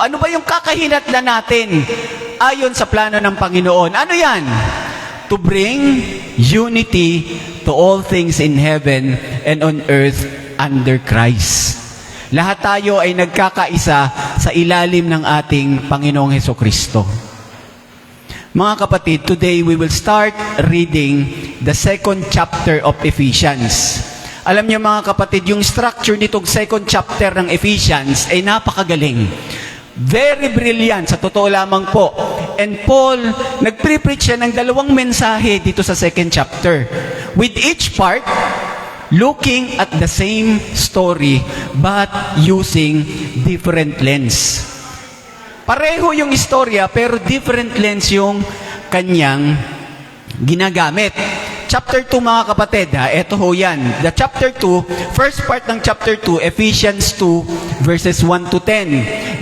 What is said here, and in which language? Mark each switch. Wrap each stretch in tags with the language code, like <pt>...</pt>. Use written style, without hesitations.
<tl>Ano ba yung kakahinatnan natin ayon sa plano ng Panginoon? Ano yan?</tl> <en>To bring unity to all things in heaven and on earth under Christ.</en> <tl>Lahat tayo ay nagkakaisa sa ilalim ng ating Panginoong Hesukristo.</tl> <en>Mga kapatid, today we will start reading the second chapter of Ephesians.</en> <tl>Alam niyo mga kapatid, yung structure nitong second chapter ng Ephesians ay napakagaling.</tl> <en>Very brilliant,</en> <tl>sa totoo lamang po. And Paul, nagpre-preach siya ng dalawang mensahe dito sa second chapter.</tl> <en>With each part, looking at the same story, but using different lens.</en> <tl>Pareho yung istorya, pero</tl> <en>different lens</en> <tl>yung kanyang ginagamit.</tl> <en>Chapter 2</en> <tl>mga kapatid, eto ho yan.</tl> <en>The chapter 2, first part ng chapter 2, Ephesians 2, verses 1 to 10.</en>